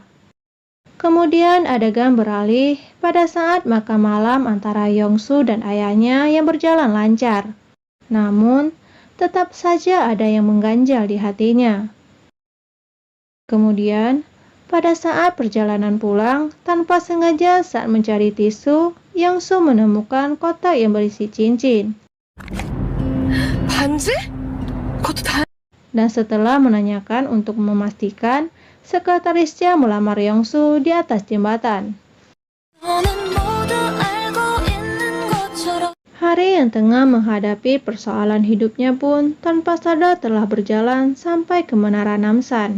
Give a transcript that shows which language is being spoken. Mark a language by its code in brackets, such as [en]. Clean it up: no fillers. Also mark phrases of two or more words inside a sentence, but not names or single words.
[id] Kemudian adegan beralih pada saat makan malam antara Yongsu dan ayahnya yang berjalan lancar. Namun, tetap saja ada yang mengganjal di hatinya. Kemudian, pada saat perjalanan pulang, tanpa sengaja saat mencari tisu, Yongsu menemukan kotak yang berisi cincin. [ko] 반지? 그것도 다 [id] Dan setelah menanyakan untuk memastikan, sekretarisnya melamar Yongsu di atas jembatan. Hari yang tengah menghadapi persoalan hidupnya pun tanpa sadar telah berjalan sampai ke Menara Namsan.